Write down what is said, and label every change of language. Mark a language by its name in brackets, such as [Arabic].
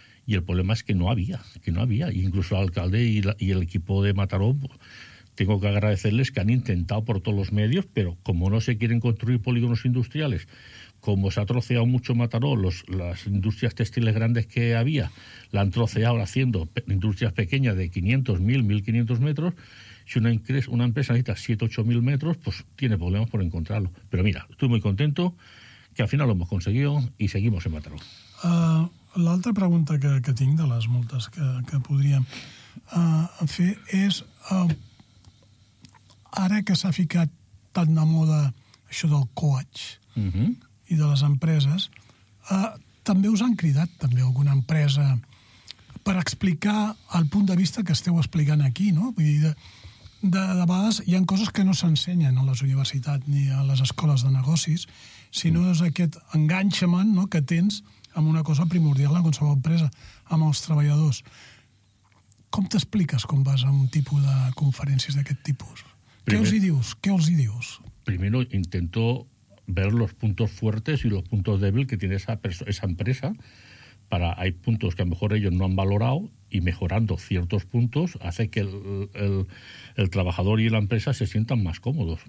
[Spanish] Y el problema es que no había. Incluso el alcalde y el equipo de Mataró, tengo que agradecerles que han intentado por todos los medios, pero como no se quieren construir polígonos industriales, como se ha troceado mucho Mataró, las industrias textiles grandes que había, la han troceado haciendo industrias pequeñas de 500, 1.000, 1.500 metros, si una empresa necesita 7, 8.000 metros, pues tiene problemas por encontrarlo. Pero mira, estoy muy contento que al final lo hemos conseguido y seguimos en Mataró. [Catalan] L'altra pregunta que tinc de les moltes que podríem fer és ara que s'ha ficat tan de moda això del coach uh-huh. i de les empreses, també us han cridat també alguna empresa per explicar el punt de vista que esteu explicant aquí, no? Vull dir, de vegades hi ha coses que no s'ensenyen a les universitats ni a les escoles de negocis, sinó uh-huh. és aquest enganxament, no, que tens amb una cosa primordial en qualsevol empresa, amb els treballadors. com t'expliques com vas a un tipus de conferències d'aquest tipus? Primer, Què els hi dius? [Spanish] Primero intento ver los puntos fuertes y los puntos débiles que tiene esa empresa. Hay puntos que a lo mejor ellos no han valorado y mejorando ciertos puntos hace que el trabajador y la empresa se sientan más cómodos.